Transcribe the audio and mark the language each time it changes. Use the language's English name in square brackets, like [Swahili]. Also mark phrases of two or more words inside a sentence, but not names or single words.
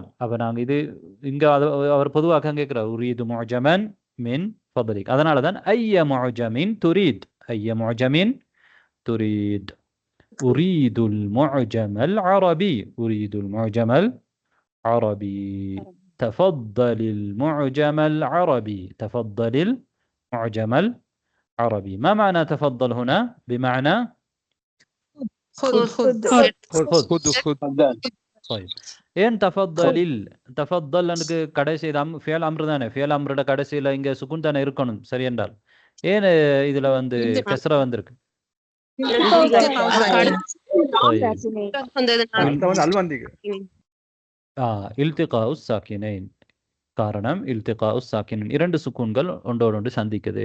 [Tamil] அப்போ நாங்கள் இது இங்கே அவர் பொதுவாக கேட்குறார் [Arabic] أريد معجما من فضلك. [Tamil] அதனால தான் [Arabic] أي معجم تريد، أي معجم تريد. أريد المعجم العربي، أريد المعجم العربي. تفضل المعجم العربي، تفضل المعجم العربي. ما معنى تفضل هنا؟ بمعنى خذ خذ خذ خذ. [Tamil] طيب ஏன் தஃபத்தலில், தஃபத்தல் எனக்கு கடைசி [Arabic] فعل أمر [Tamil] தானே, [Arabic] فعل أمر [Tamil] கடைசியில் இங்கே சுகுன் தானே இருக்கணும். சரி என்றால் ஏன் இதில் வந்து கஸ்ரா வந்திருக்கு? [Arabic] التقاء الساكنين, [Tamil] காரணம் [Arabic] التقاء الساكنين, [Tamil] இரண்டு சுக்கூன்கள் ஒன்றோடு சந்திக்குது.